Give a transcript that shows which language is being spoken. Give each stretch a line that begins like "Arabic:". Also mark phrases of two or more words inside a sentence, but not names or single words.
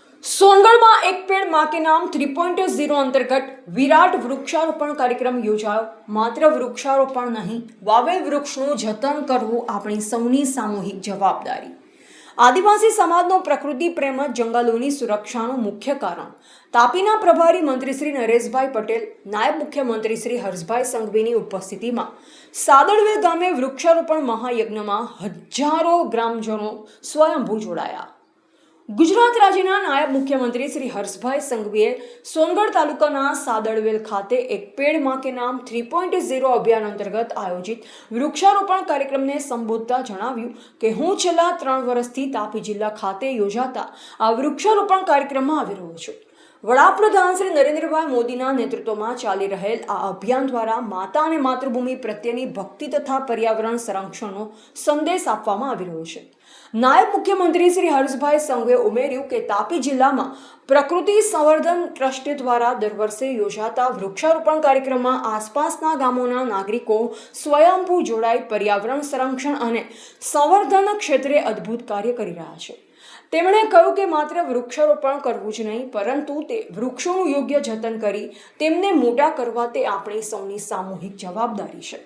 Gujarati: સોનગઢ एक पेड़ मां के नाम 3.0 અંતર્ગત વિરાટ વૃક્ષારોપણ કાર્યક્રમ યોજાયો। માત્ર વૃક્ષારોપણ નહીં, વાવેલ वृक्षનું જતન કરવું આપણી સૌની સામૂહિક જવાબદારી। આદિવાસી સમાજનો પ્રકૃતિ પ્રેમ જ જંગલોની સુરક્ષાનું મુખ્ય કારણ। તાપીના પ્રભારી મંત્રી શ્રી નરેશભાઈ પટેલ, નાયબ મુખ્યમંત્રી શ્રી હર્ષભાઈ સંઘવીની ઉપસ્થિતિમાં સાદળવેલ ગામે વૃક્ષારોપણ મહાયજ્ઞમાં હજારો ગ્રામજનો સ્વયંભૂ જોડાયા। ગુજરાત રાજ્યના નાયબ મુખ્યમંત્રી શ્રી હર્ષભાઈ સંઘવીએ સોનગઢ તાલુકાના સાદડવેલ ખાતે एक पेड़ मां के नाम 3.0 અભિયાન અંતર્ગત આયોજિત વૃક્ષારોપણ કાર્યક્રમને સંબોધતા જણાવ્યું કે હું છેલ્લા 3 વર્ષથી તાપી જિલ્લા ખાતે યોજાતા આ વૃક્ષારોપણ કાર્યક્રમ માં આવી રહ્યો છું। વડાપ્રધાન શ્રી નરેન્દ્રભાઈ મોદીના નેતૃત્વમાં ચાલી રહેલ આ અભિયાન દ્વારા માતા અને માતૃભૂમિ પ્રત્યેની ભક્તિ તથા પર્યાવરણ સંરક્ષણનો સંદેશ આપવામાં આવી રહ્યો છે। નાયબ મુખ્યમંત્રી શ્રી હર્ષભાઈ સંઘવે ઉમેર્યું કે તાપી જિલ્લામાં પ્રકૃતિ સંવર્ધન ટ્રસ્ટ દ્વારા દર વર્ષે યોજાતા વૃક્ષારોપણ કાર્યક્રમમાં આસપાસના ગામોના નાગરિકો સ્વયંભૂ જોડાઈ પર્યાવરણ સંરક્ષણ અને સંવર્ધન ક્ષેત્રે અદ્ભુત કાર્ય કરી રહ્યા છે। તેમણે કહ્યું કે માત્ર વૃક્ષારોપણ કરવું જ નહીં, પરંતુ તે વૃક્ષોનું યોગ્ય જતન કરી તેમને મોટા કરવા તે આપણી સૌની સામૂહિક જવાબદારી છે।